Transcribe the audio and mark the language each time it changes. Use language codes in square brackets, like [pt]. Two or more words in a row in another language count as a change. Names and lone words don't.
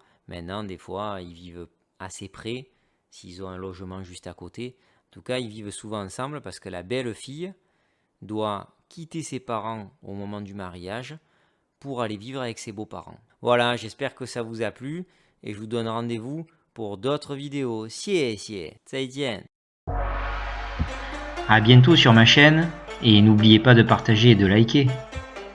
[fr] Maintenant, des fois, ils vivent assez près, s'ils ont un logement juste à côté. En tout cas, ils vivent souvent ensemble parce que la belle-fille doit quitter ses parents au moment du mariage pour aller vivre avec ses beaux-parents. Voilà, j'espère que ça vous a plu et je vous donne rendez-vous pour d'autres vidéos. [zh] 谢谢, 再见. [fr] À bientôt sur ma chaîne et n'oubliez pas de partager et de liker.